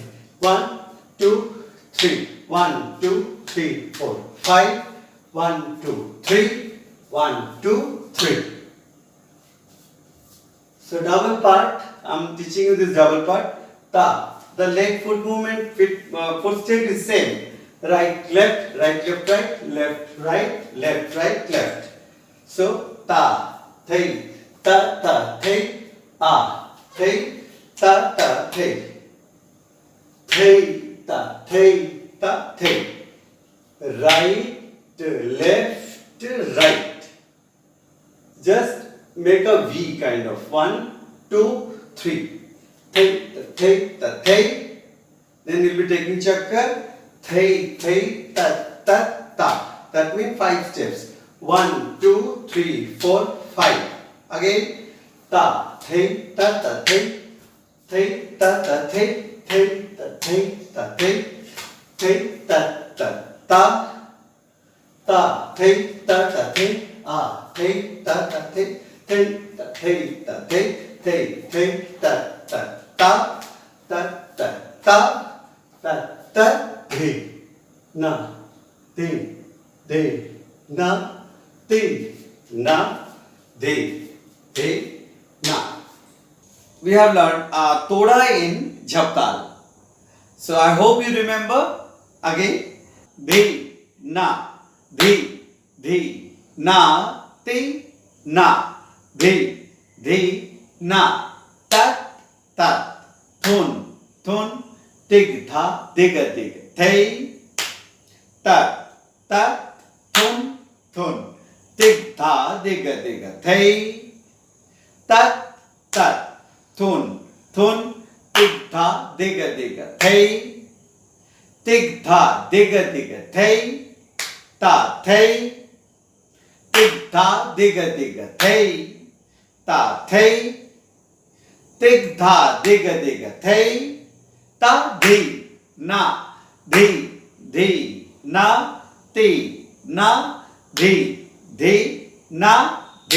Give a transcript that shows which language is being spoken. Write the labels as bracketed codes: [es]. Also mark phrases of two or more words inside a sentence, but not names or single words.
[en] 1 2 3 1 2 3 4 5 1 2 3 1 2 3. So double part, I'm teaching you this double part. Ta, the leg foot movement, foot state is same. Right left right, left right. So ta thei ta ta thei a thei ta ta thei thei ta thei ta thei. Right left right. Just make a V kind of. 1 2 3 thei ta thei. Then you'll be taking chakkar thei ta ta ta. That means 5 steps. 1 2 3 4 5. Again ta thei ta ta thei thei ta ta thei thei ta thei ta thei thei ta ta ta ta thei ta ta thei a thei ta ta thei thei ta thei ta thei thei thei ta ta ta ta ta ta ta ta thei na ti de na ti na de de na. We have learned toda in jhaptal. So I hope you remember. Again de na de na ti na de na tat tat thun tig tha dig thei tat tat thun tig tha dig thei tat tat thun tig tha dig thei tig tha dig thei ta thei tig tha dig thei ta thei tig tha dig thei ta di na na ti na di na di.